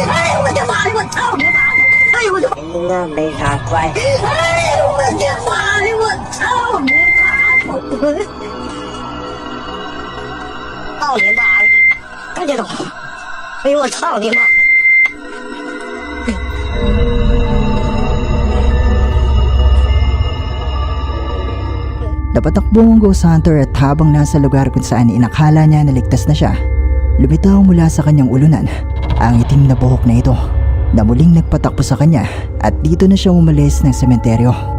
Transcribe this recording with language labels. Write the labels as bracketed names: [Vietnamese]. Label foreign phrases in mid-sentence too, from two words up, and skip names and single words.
[Chinese] 哎呦我的妈呀！我操你妈！哎呦我的，应该没啥怪。哎呦我的妈呀！我操你妈！操你妈！赶紧走！哎呦我操你妈！ [Filipino] Napatakbo ang ghost hunter at habang nasa lugar kung saan inakala niya na ligtas na siya, lumitaw mula sa kanyang ulunan ang itim na buhok na ito na muling nagpatakbo sa kanya at dito na siya umalis ng sementeryo.